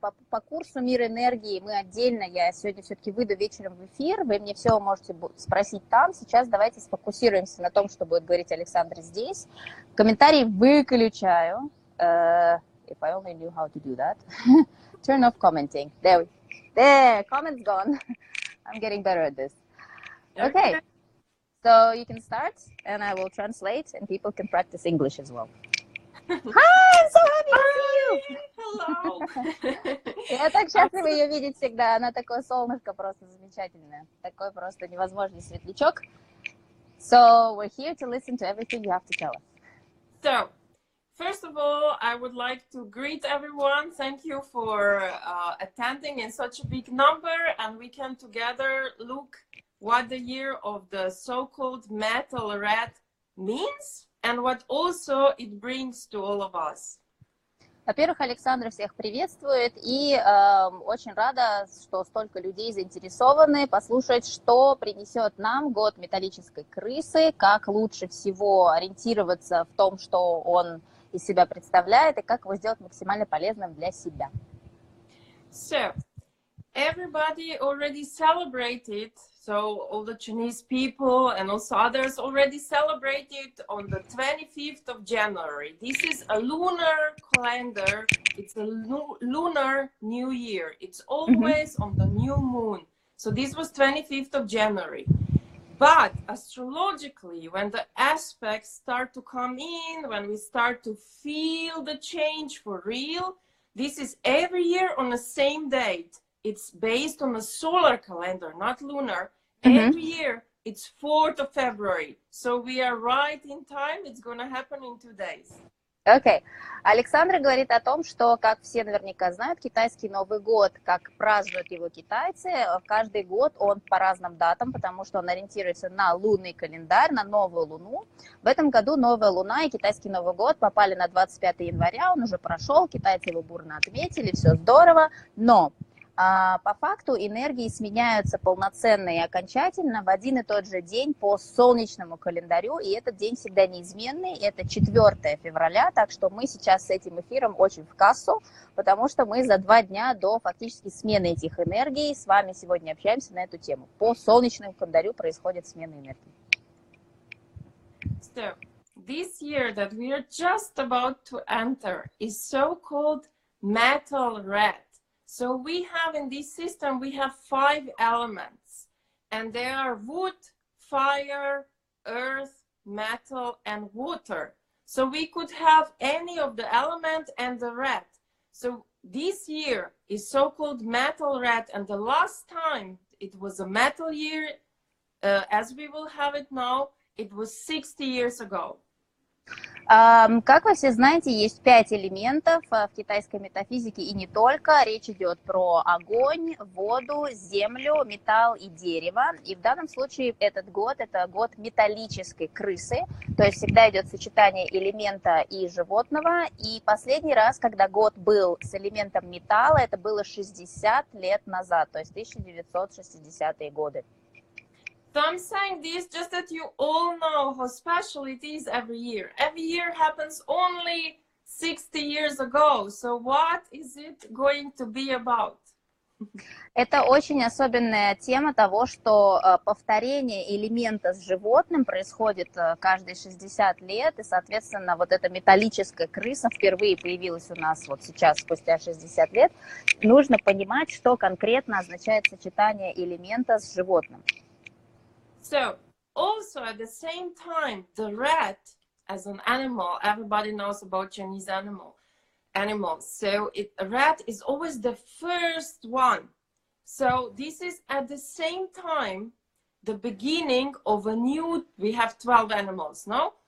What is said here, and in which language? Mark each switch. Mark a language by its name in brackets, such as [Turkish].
[Russian] По курсу «Мир энергии» мы отдельно, я сегодня все-таки выйду вечером в эфир, вы мне все можете спросить там. Сейчас давайте сфокусируемся на том, что будет говорить Александр здесь. Комментарии выключаю. [English] If I only knew how to do that. Turn off commenting. There, comments gone. I'm getting better at this. Okay, so you can start and I will translate and people can practice English as well. Hi, I'm so happy to see you. Hello. [Russian] Я так счастлива ее видеть всегда. Она такое солнышко просто замечательное. Такой просто невозможный светлячок. [English] So we're here to listen to everything you have to tell us. So, first of all, I would like to greet everyone. Thank you for attending in such a big number, and we can together look what the year of the so-called metal rat means and what also it brings to all of us. [Russian] Во-первых, Александра всех приветствует и очень рада, что столько людей заинтересованы послушать, что принесет нам год металлической крысы, как лучше всего ориентироваться в том, что он из себя представляет, и как его сделать максимально полезным для себя. [English] So, everybody already celebrated, so all the Chinese people and also others already celebrated on the 25th of January. This is a lunar calendar. It's a lunar new year. It's always on the new moon. So this was 25th of January. But astrologically, when the aspects start to come in, when we start to feel the change for real, this is every year on the same date. It's based on a solar calendar, not lunar. Every year, it's 4th of February. So we are right in time. It's going to happen in 2 days. [Russian] Окей. Александра говорит о том, что, как все наверняка знают, китайский Новый год, как празднуют его китайцы, каждый год он по разным датам, потому что он ориентируется на лунный календарь, на новую луну. В этом году новая луна и китайский Новый год попали на 25 января, он уже прошел, китайцы его бурно отметили, все здорово, но по факту энергии сменяются полноценно и окончательно в один и тот же день по солнечному календарю, и этот день всегда неизменный, это 4 февраля, так что мы сейчас с этим эфиром очень в кассу, потому что мы за 2 дня до фактически смены этих энергий с вами сегодня общаемся на эту тему. По солнечному календарю происходит смена энергии. [English] So, this year that we are just about to enter is so-called metal rat. So we have in this system, we have 5 elements, and they are wood, fire, earth, metal, and water. So we could have any of the element and the rat. So this year is so-called metal rat, and the last time it was a metal year, as we will have it now, it was 60 years ago. [Russian] Как вы все знаете, есть 5 элементов в китайской метафизике и не только. Речь идет про огонь, воду, землю, металл и дерево. И в данном случае этот год – это год металлической крысы. То есть всегда идет сочетание элемента и животного. И последний раз, когда год был с элементом металла, это было 60 лет назад, то есть 1960-е годы. [English] So I'm saying this just that you all know how special it is every year. Every year happens only 60 years ago. So what is it going to be about? [Russian] Это очень особенная тема того, что повторение элемента с животным происходит каждые 60 лет, и, соответственно, вот эта металлическая крыса впервые появилась у нас вот сейчас, спустя 60 лет. Нужно понимать, что конкретно означает сочетание элемента с животным. [English] So, also at the same time, the rat as an animal, everybody knows about Chinese animals. So a rat is always the first one. So this is at the same time the beginning of a new, we have 12 animals, no?